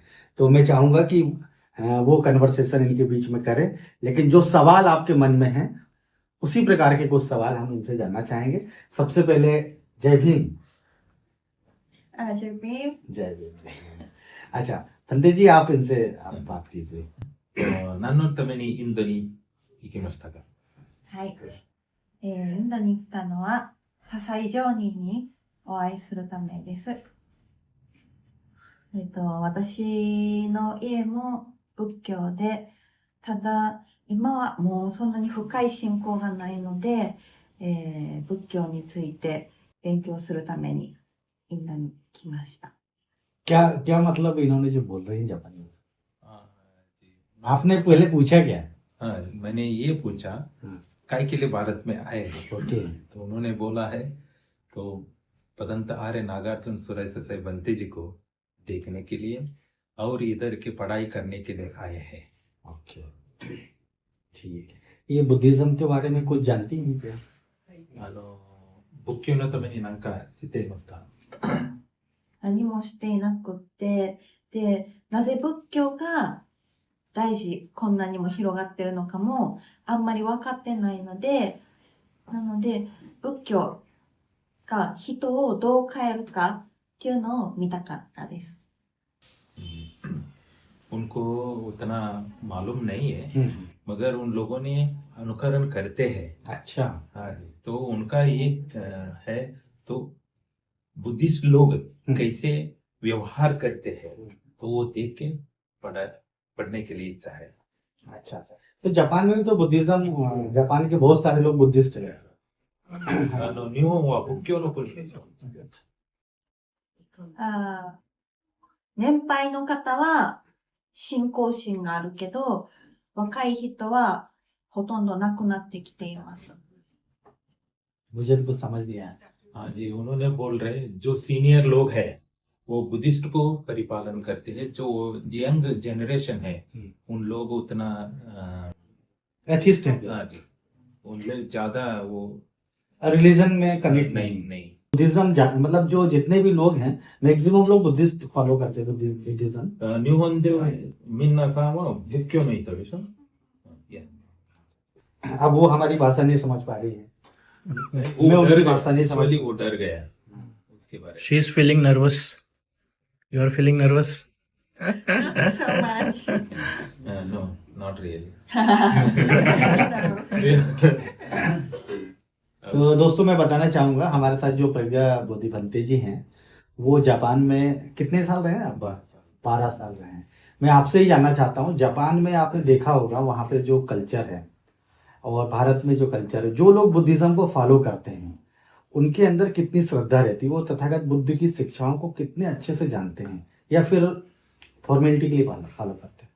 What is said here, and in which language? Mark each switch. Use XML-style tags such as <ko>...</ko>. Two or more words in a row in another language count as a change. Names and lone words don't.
<hi>तो मैं चाहूँगा कि वो कन्वर्सेशन इनके बीच में करें, लेकिन जो सवाल आपके मन में है उसी प्रकार के कुछ सवाल हम इनसे जानना चाहेंगे। सबसे पहले जय भीम। जय भीम। जय भीम, जय भीम। अच्छा भंते जी, आप इनसे आप बात कीजिए।</hi> <ja>何のためにインドに行きましたか？はい、インドに来たのは笹井上人にお会いするためです。私の家も仏教で、ただ今はもうそんなに深い信仰がないので、仏教について勉強するためにインドに来ました。</ja> <hi>क्या क्या मतलब इन्होंने जो बोल रही है जापानी भाषा? जी। आपने पहले पूछा क्या? हाँ, मैंने ये पूछा काय के लिए भारत में आए हैं? ओके। तो उन्होंने बोला है तो पदंत आर्य नागार्जुन सुरेश से बंते जी को देखने के लिए और इधर की पढ़ाई करने के लिए आए हैं। ओके, ठीक है। ये बुद्धिज्म के बारे में कुछ जानती हैं क्या?</hi> <ja>仏教のために何か知っていますか？何もしていなくって、で、なぜ仏教が大事、こんなにも広がってるのかもあんまり分かってないので、なので仏教が人をどう変えるかっていうのを見たかったです。</ja> <hi>उनको उतना मालूम नहीं है, मगर उन लोगों ने अनुकरण करते हैं। अच्छा। हाँ जी, तो उनका ये है तो बुद्धिस्ट लोग कैसे व्यवहार करते हैं तो वो देख के पढ़ने के लिए इच्छा है। अच्छा अच्छा। तो जापान में भी तो बुद्धिज्म, जापान के बहुत सारे लोग बुद्धिस्ट हैं।</hi> <ja>日本は仏教の国ですよ。年配の方は信仰心があるけど、若い人はほとんどなくなってきています。</ja> <hi>मुझे तो कुछ समझ नहीं आया। हाँ जी, उन्होंने बोल रहे जो सीनियर लोग हैं वो बुद्धिस्ट को परिपालन करते हैं, जो</hi> <en>young generation</en> <hi>है उन लोग उतना एथिस्ट हैं। हाँ जी, उन लोग ज्यादा वो रिलीजन में कमिट नहीं। बुद्धिज्म मतलब जो जितने भी लोग हैं मैक्सिमम लोग</hi> <en>Buddhist follow</en> <hi>करते हैं बुद्धिज्म।</hi> <ja>日本では皆さんは仏教の人でしょ?</ja> <hi>अब वो हमारी भाषा नहीं समझ पा रही है। मैं उनकी भाषा नहीं समझ, वो डर गया उसके बारे में।</hi> <en>She is feeling nervous. You are feeling nervous? So much. No, not really.</en> <hi>तो दोस्तों मैं बताना चाहूँगा, हमारे साथ जो प्रज्ञा बोधि भंते जी हैं वो जापान में कितने साल रहे हैं आप? 12 साल रहे हैं। मैं आपसे ही जानना चाहता हूँ, जापान में आपने देखा होगा वहाँ पे जो कल्चर है और भारत में जो कल्चर है, जो लोग बुद्धिज्म को फॉलो करते हैं उनके अंदर कितनी श्रद्धा रहती है, वो तथागत बुद्ध की शिक्षाओं को कितने अच्छे से जानते हैं या फिर फॉर्मेलिटी के लिए फॉलो करते हैं?</hi>